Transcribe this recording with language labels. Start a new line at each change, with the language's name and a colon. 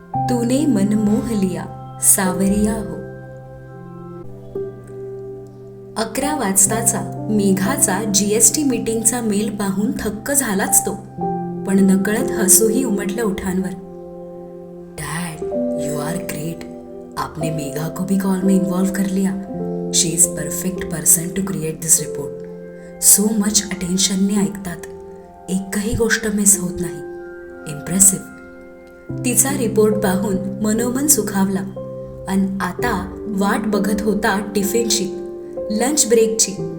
Hindi: तूने मन मोह लिया सावरिया हो.
Marathi: 11 वाजताचा मेघाचा जीएसटी मीटिंगचा मेल पाहून थक्क झालाच तो, पण नकळत हसूही उमटलं ओठांवर.
English: Dad, you are great.
Hindi: आपने मेघा को भी कॉल में इन्वॉल्व कर लिया.
English: She is perfect person to create this report. So much
Marathi: अटेन्शनने ऐकतात, एकही गोष्ट मिस होत नाही. इम्प्रेसिव्ह. तिचा रिपोर्ट पाहून मनोमन सुखावला आणि आता वाट बघत होता टिफिनची, लंच ब्रेकची.